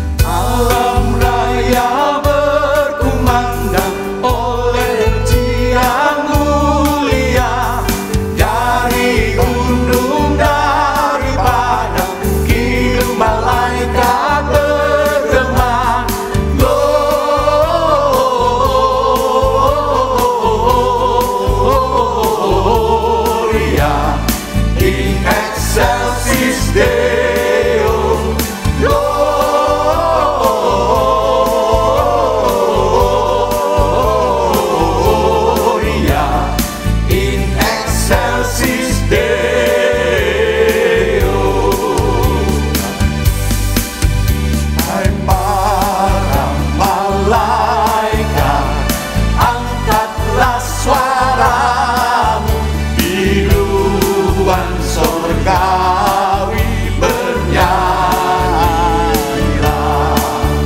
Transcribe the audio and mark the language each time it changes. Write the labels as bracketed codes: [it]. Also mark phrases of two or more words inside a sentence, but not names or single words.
[id] Malam raya berkumandang oleh pujian mulia dari gunung, dari padang, kidung malaikat bergema. [la] Gloria in excelsis Deo. Gloria in excelsis Deo. [id] Hai para malaikat, angkatlah suaramu, biduan sorgawi bernyanyilah.